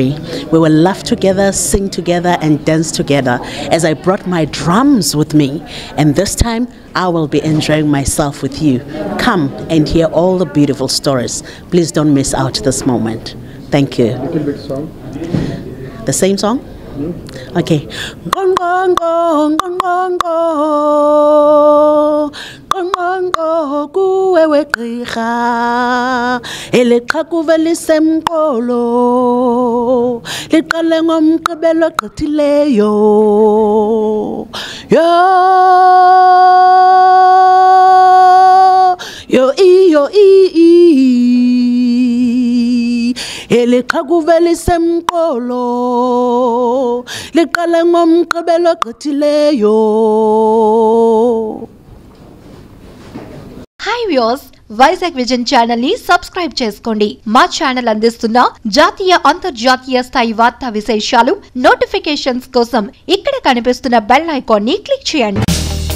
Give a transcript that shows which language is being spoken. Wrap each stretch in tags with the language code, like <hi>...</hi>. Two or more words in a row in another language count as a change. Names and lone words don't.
<en>We will laugh together, sing together and dance together as I brought my drums with me, and this time I will be enjoying myself with you. Come and hear all the beautiful stories. Please don't miss out this moment. Thank you. Little bit song. The same song? Okay. Gong gong gong gong gong</en> <xh>gong gong gong kuwe wegqirha eleqhaku velisemqolo liqale ngomgqibelo ogqithileyo yo yo iyo eliqhaku velisemqolo liqale ngomgqibelo ogqithileyo.</xh> <en>Hi viewers,</en> <te>వైజాగ్ విజన్ ఛానల్ ని సబ్స్క్రైబ్ చేసుకోండి. మా ఛానల్ అందిస్తున్న జాతీయ, అంతర్జాతీయ స్థాయి వార్తా విశేషాలు, నోటిఫికేషన్స్ కోసం ఇక్కడ కనిపిస్తున్న</te> <en>bell icon</en> <te>ని క్లిక్ చేయండి.</te>